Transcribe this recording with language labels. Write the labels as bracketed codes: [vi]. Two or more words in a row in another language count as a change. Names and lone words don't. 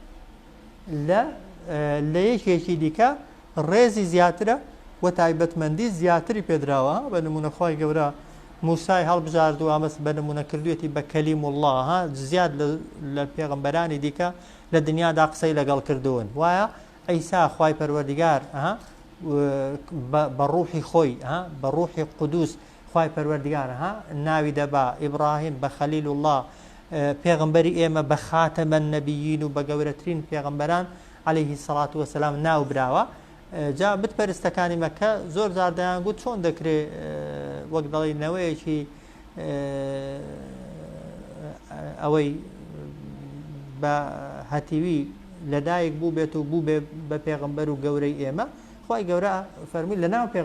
[ckb] لە یەکێکی دیکە ڕێزی زیاترە و تایبەتمەندی زیاتری پێدراوە بە نمونە خوای گەورە موسای هەڵبژاردووە ئەمەس بە نمونە کردوێتی بە [ar] کەلیم الله [ckb] زیاد لە پێغەمبەرانی دیکە لە دنیادا قسەی لەگەڵ کردوون وایە ئەیسا خوای پەروەردگار بە ڕوحی خۆی بە ڕوحی قودوس خوای پەروەردگار ناوی دەبا ئیبراهیم بە [ar] خەلیل الله [ckb] پێغەمبەری ئێمە بە [ar] خاتەمە نەبیین [ckb] و بە گەورەترین پێغەمبەران [ar] عليه الصلاة والسلام [ckb] ناو براوە جا بتپەرستەکانی مەکە زۆر جار دەیانگوت چۆن دەکرێت وەک دەڵێ نەوەیەکی ئەوەی بە هەتیوی لەدایک بوو بێت و بوو بێ بە پێغەمبەر و گەورەی ئێمە خوای گەورە فەرمی لەناو